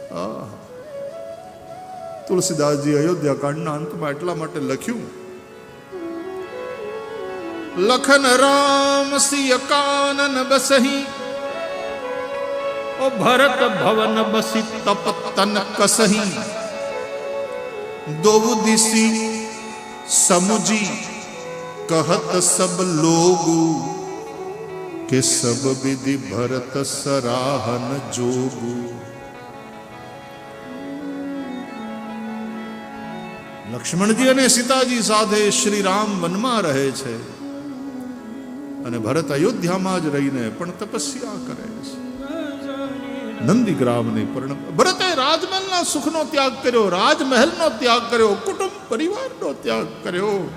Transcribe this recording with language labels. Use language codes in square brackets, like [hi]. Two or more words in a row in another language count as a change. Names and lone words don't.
[gu] તુલસીદાસજી અયોધ્યા કાંડના અંતમાં એટલા માટે લખ્યું, [hi] लखन राम सिय कानन बसही ओ भरत भवन बसी तप तन कसही दो दिशी समुजी कहत सब लोगु के सब विधि भरत सराहन जोगु. [gu] લક્ષ્મણજી અને સીતાજી સાથે શ્રી રામ વનમાં રહે છે અને ભરત અયોધ્યામાં જ રહીને પણ તપસ્યા કરે છે. નંદીગ્રામની ભરતે રાજમહેલના સુખનો ત્યાગ કર્યો, રાજમહેલનો ત્યાગ કર્યો, કુટુંબ પરિવારનો ત્યાગ કર્યો.